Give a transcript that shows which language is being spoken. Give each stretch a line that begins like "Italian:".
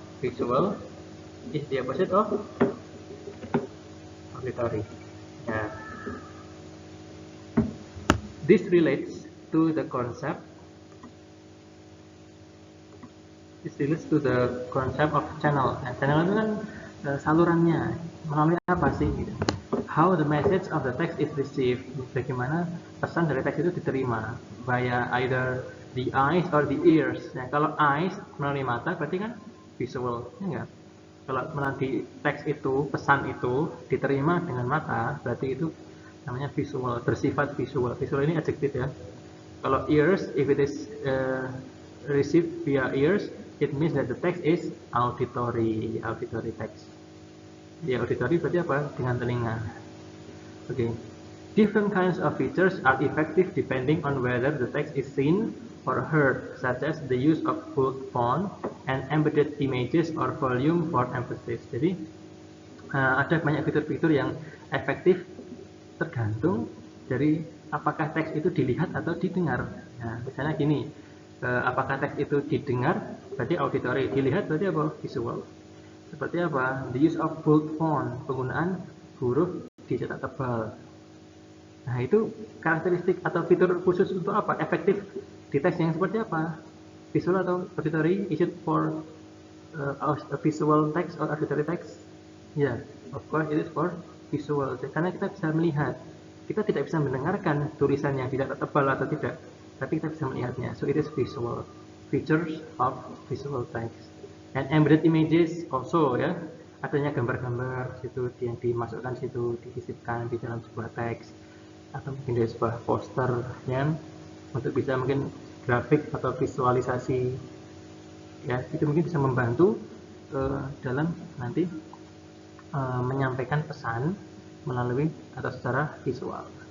English: Visual is the opposite of auditory. Ya. This relates to the concept. This relates to the concept of channel.
Indonesian: Nah, channel itu kan salurannya melalui apa sih? Gitu.
English: How the message of the text is received.
Indonesian: Bagaimana pesan dari teks itu diterima
English: via either the eyes or the ears.
Indonesian: Nah, kalau eyes melalui mata berarti kan visual, ya enggak? Kalau melalui teks itu, pesan itu diterima dengan mata, berarti itu namanya visual, bersifat visual. Visual ini adjektif ya. Kalau ears,
English: if it is received via ears, it means that the text is auditory text.
Indonesian: Ya, auditory berarti apa? Dengan telinga. Okay.
English: Different kinds of features are effective depending on whether the text is seen or heard, such as the use of bold font and embedded images or volume for emphasis.
Indonesian: Jadi ada banyak fitur-fitur yang efektif tergantung dari apakah teks itu dilihat atau didengar. Nah, misalnya gini, apakah teks itu didengar berarti auditory, dilihat berarti apa? Visual. Seperti apa?
English: The use of bold font,
Indonesian: penggunaan huruf dicetak tebal. Nah, itu karakteristik atau fitur khusus untuk apa? Efektif di teks yang seperti apa? Visual atau auditory?
English: Is it for a visual text or auditory text? Ya, of course it is for visual.
Indonesian: Karena kita bisa melihat. Kita tidak bisa mendengarkan tulisan yang tidak tebal atau tidak, tapi kita bisa melihatnya.
English: So it is visual. Features of visual text. And embedded images also, ya.
Indonesian: Adanya gambar-gambar situ yang dimasukkan situ, disisipkan di dalam sebuah teks, atau mungkin dari sebuah poster, ya, untuk bisa mungkin grafik atau visualisasi, ya, itu mungkin bisa membantu dalam nanti menyampaikan pesan melalui atau secara visual.